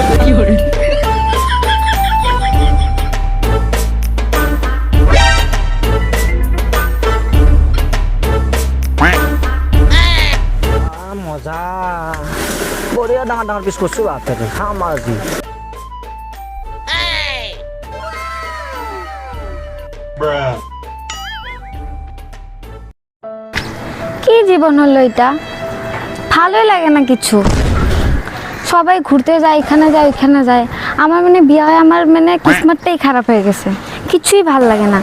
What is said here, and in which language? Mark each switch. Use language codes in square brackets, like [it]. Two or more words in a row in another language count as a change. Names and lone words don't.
[as] মজা, বঢ়িয়া ডাঙৰ ডাঙৰ পিচ কৰিছোঁ বাপৰে, খাম আজি। [bn] কি জীবন হলো এটা, ভালোই লাগে না কিছু। সবাই ঘুরতে যায়, এখানে যায় ওইখানে যায়, আমার মানে বিয়ে হয় আমার মানে কিসমতটাই খারাপ হয়ে গেছে, কিছুই ভাল লাগে না।